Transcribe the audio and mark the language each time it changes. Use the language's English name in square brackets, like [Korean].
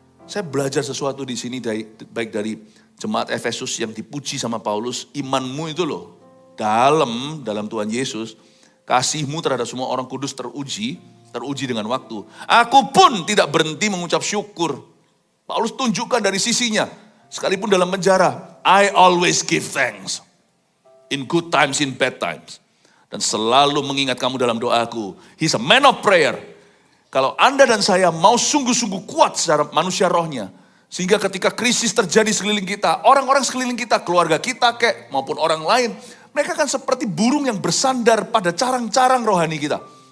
[Indonesian] Saya belajar sesuatu di sini baik dari jemaat Efesus yang dipuji sama Paulus, imanmu itu loh dalam Tuhan Yesus, kasihmu terhadap semua orang kudus teruji dengan waktu. Aku pun tidak berhenti mengucap syukur. Paulus tunjukkan dari sisinya, sekalipun dalam penjara, [English] I always give thanks. in good times, in bad times. [Indonesian] Dan selalu mengingat kamu dalam doaku. [English] He's a man of prayer. [Indonesian] Kalau Anda dan saya mau sungguh-sungguh kuat secara manusia rohnya, sehingga ketika krisis terjadi sekeliling kita, orang-orang sekeliling kita, keluarga kita maupun orang lain, mereka kan seperti burung yang bersandar pada carang-carang rohani kita.